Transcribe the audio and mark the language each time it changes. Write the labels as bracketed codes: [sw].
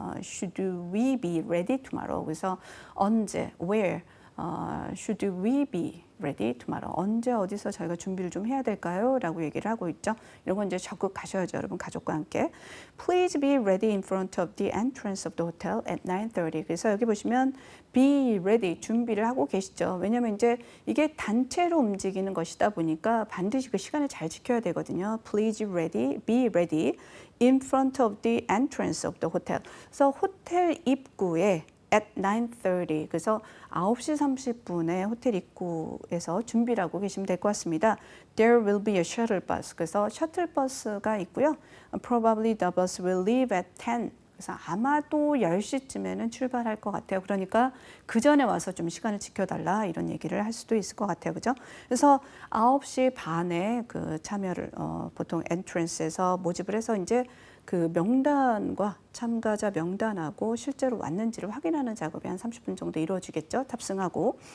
[en] Should we be ready tomorrow? [ko] 그래서 언제, [en] where should we be ready tomorrow? [ko] 언제 어디서 저희가 준비를 좀 해야 될까요? 라고 얘기를 하고 있죠. 이런 건 이제 적극 가셔야죠, 여러분 가족과 함께. [en] Please be ready in front of the entrance of the hotel at 9:30. [ko] 그래서 여기 보시면 be ready 준비를 하고 계시죠. 왜냐하면 이제 이게 단체로 움직이는 것이다 보니까 반드시 그 시간을 잘 지켜야 되거든요. [en] Please be ready in front of the entrance of the hotel. [ko] 그래서 호텔 입구에 at 9:30. 그래서 9시 30분에 호텔 입구에서 준비를 하고 계시면 될 것 같습니다. [en] There will be a shuttle bus. [ko] 그래서 셔틀버스가 있고요. [en] Probably the bus will leave at 10. [ko] 그래서 아마도 10시쯤에는 출발할 것 같아요. 그러니까 그 전에 와서 좀 시간을 지켜달라 이런 얘기를 할 수도 있을 것 같아요. 그죠? 그래서 9시 반에 그 참여를 보통 엔트런스에서 모집을 해서 이제 그 명단과 참가자 명단하고 실제로 왔는지를 확인하는 작업이 한 30분 정도 이루어지겠죠. 탑승하고.